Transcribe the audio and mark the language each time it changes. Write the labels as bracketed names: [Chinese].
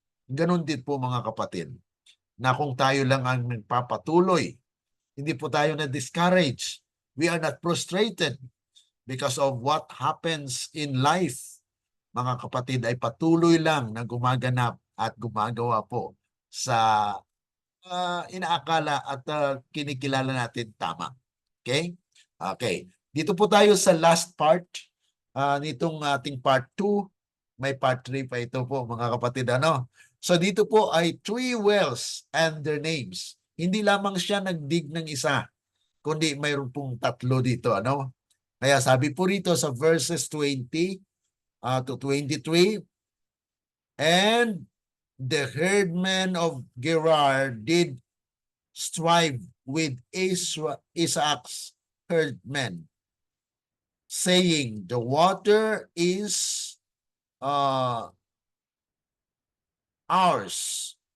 [Filipino] Ganon din po mga kapatid, na kung tayo lang ang nagpapatuloy, hindi po tayo na-discourage. [English] We are not frustrated because of what happens in life. [Filipino] Mga kapatid, ay patuloy lang na gumaganap at gumagawa po sa inaakala at kinikilala natin tama. Okay? Okay. Dito po tayo sa last part nitong ating part 2. May part 3 pa ito po mga kapatid. So dito po ay [English] 3 wells and their names. [Filipino] Hindi lamang siya nagdig ng isa, kundi mayroon pong 3 dito. Kaya sabi po rito sa verses 20 to 23, [English] and the herdmen of Gerar did strive with Isaac's herdmen, saying, the water is ours.